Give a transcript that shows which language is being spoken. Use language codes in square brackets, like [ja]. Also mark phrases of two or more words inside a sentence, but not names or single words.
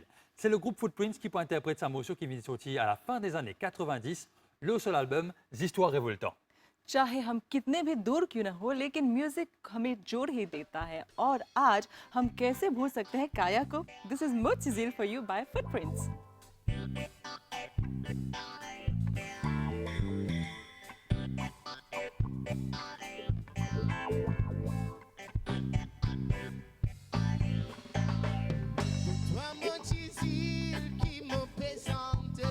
[fr] C'est le groupe Footprints qui interprète ce morceau qui vient de sortir à la fin des années 90, le seul album Histoires révoltantes. [hi] चाहे हम कितने भी दूर क्यों ना हो, लेकिन म्यूजिक हमें जोड़ ही देता है, और आज हम कैसे भूल सकते हैं काया को। [en] This is Mochijil for you by Footprints. [fr] Toi, mon chisil qui m'a présenté,